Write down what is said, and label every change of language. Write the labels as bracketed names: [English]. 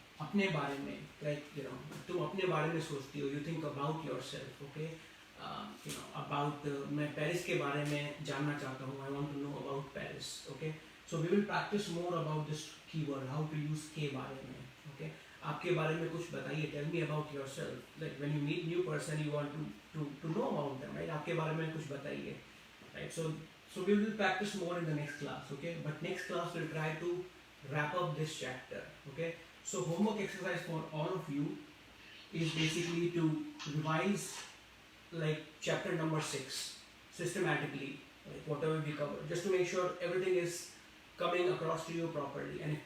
[Hindi] अपने बारे में, [English] like, you know, [Hindi] तुम अपने बारे में सोचती हो, [English] you think about yourself, okay? You know, about [Hindi] मैं पेरिस के बारे में जानना चाहता हूँ, [English] I want to know about Paris, okay? So we will practice more about this keyword, how to use के बारे में, okay? [Hindi] आपके बारे में कुछ बताइए, [English] tell me about yourself. Like when you meet new person, you want to know about them, right? [Hindi] आपके बारे में कुछ बताइए, right? [English] So we will practice more in the next class, okay? But next class we'll try to wrap up this chapter, okay? So homework exercise for all of you is basically to revise like chapter number 6 systematically, like whatever we cover, just to make sure everything is coming across to you properly.